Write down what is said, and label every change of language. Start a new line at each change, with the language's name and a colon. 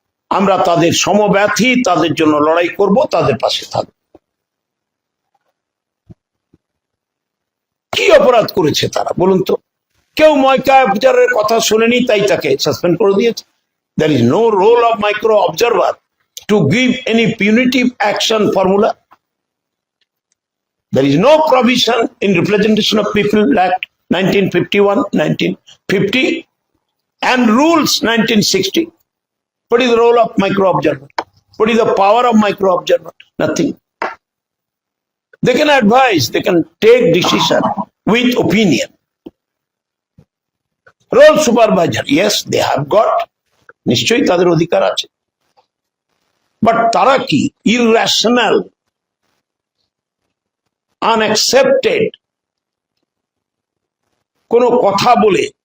Bangla: আমরা তাদের সমব্যথী, তাদের জন্য লড়াই করব, তাদের পাশে থাকব। কি অপরাধ করেছে তারা বলুন তো? কেউ মাইক্রো অবজারভারের কথা শুনেনি, তাই তাকে সাসপেন্ড করে দিয়েছে।
English: There is no role of micro observer to give any punitive action formula. There is no provision in Representation of People Act 1951, 1950 and Rules 1960. What is the role of micro-observer? What is the power of micro-observer? Nothing. They can advise, they can take decision with opinion. Role supervisor, yes, they have got.
Bangla: নিশ্চয়ই তাদের অধিকার আছে। But তারা কি
English: irrational, unaccepted
Bangla: কোন কথা বলে